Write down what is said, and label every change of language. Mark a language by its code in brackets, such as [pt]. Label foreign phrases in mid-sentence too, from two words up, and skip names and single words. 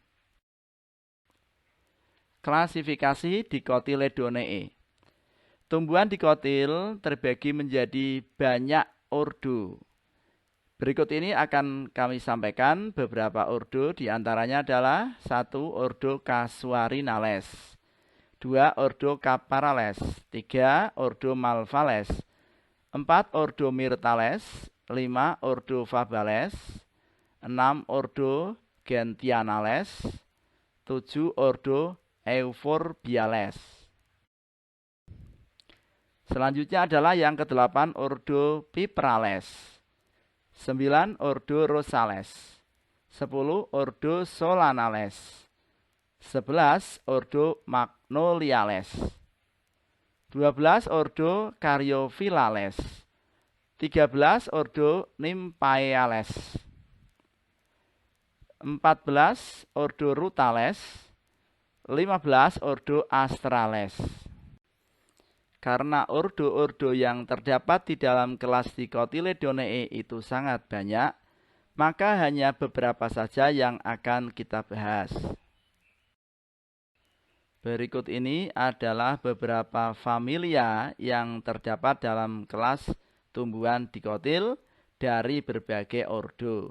[id] Klasifikasi Dicotyledonea. Tumbuhan dikotil terbagi menjadi banyak ordo. Berikut ini akan kami sampaikan beberapa ordo, diantaranya adalah 1. Ordo Casuarinales, 2. Ordo Caparales, 3. Ordo Malvales, 4. Ordo Myrtales, 5. Ordo Fabales, 6. Ordo Gentianales, 7. Ordo Euphorbiales. Selanjutnya adalah yang ke-8 Ordo Piperales, 9. Ordo Rosales, 10. Ordo Solanales, 11. Ordo Magnoliales, 12. Ordo Caryophyllales, 13. Ordo Nymphaeales, 14. Ordo Rutales, 15. Ordo Astrales. Karena ordo-ordo yang terdapat di dalam kelas Dicotyledonea itu sangat banyak, maka hanya beberapa saja yang akan kita bahas. Berikut ini adalah beberapa familia yang terdapat dalam kelas tumbuhan dikotil dari berbagai ordo.